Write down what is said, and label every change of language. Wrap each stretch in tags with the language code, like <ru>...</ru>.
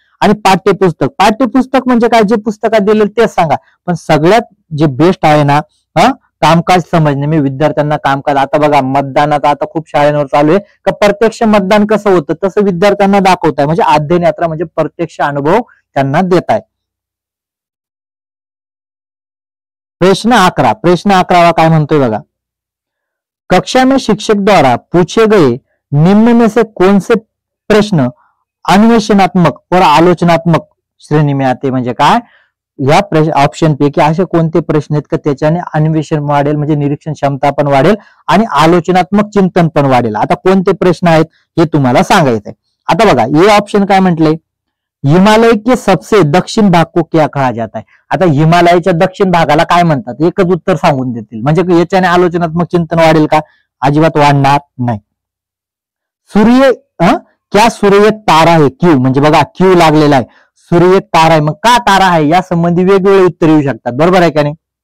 <mr>आणि पाठ्यपुस्तक, पाठ्यपुस्तक म्हणजे काय, जे पुस्तकात दिलेलं तेच सांगा. पण सगळ्यात जे बेस्ट आहे ना कामकाज समजणे, मी विद्यार्थ्यांना कामकाज, आता बघा मतदानाचा आता खूप शाळांवर चालू आहे का प्रत्यक्ष मतदान कसं होतं तसं विद्यार्थ्यांना दाखवताय. म्हणजे अध्ययन यात्रा म्हणजे प्रत्यक्ष अनुभव त्यांना देताय. प्रश्न 11, प्रश्न 11 काय म्हणतोय बघा,</mr> <hi>कक्षा में शिक्षक द्वारा पूछे गए निम्न में से कौन से प्रश्न अन्वेषणात्मक और आलोचनात्मक श्रेणी में आते.</hi> <mr>म्हणजे काय, या ऑप्शन पैकी असे कोणते प्रश्न आहेत का त्याच्याने अन्वेषण वाढेल, म्हणजे निरीक्षण क्षमता पण वाढेल आणि आलोचनात्मक चिंतन पण वाढेल. आता कोणते प्रश्न आहेत हे तुम्हाला सांगायचंय. आता बघा हे ऑप्शन काय म्हटलंय,</mr> <hi>हिमालय के सबसे दक्षिण भाग को क्या कहा जाता है.</hi> <mr>आता हिमालयाच्या दक्षिण भागाला काय म्हणतात, एकच उत्तर सांगून देतील. म्हणजे याच्याने आलोचनात्मक चिंतन वाढेल का, अजिबात वाढणार नाही. सूर्य क्या सूर्य एक तारा आहे, क्यू म्हणजे बघा क्यू लागलेला आहे, सूर्य एक तारा आहे, मग का तारा आहे या संबंधी वेगवेगळे उत्तर येऊ शकतात, बरोबर आहे का नाही.</mr>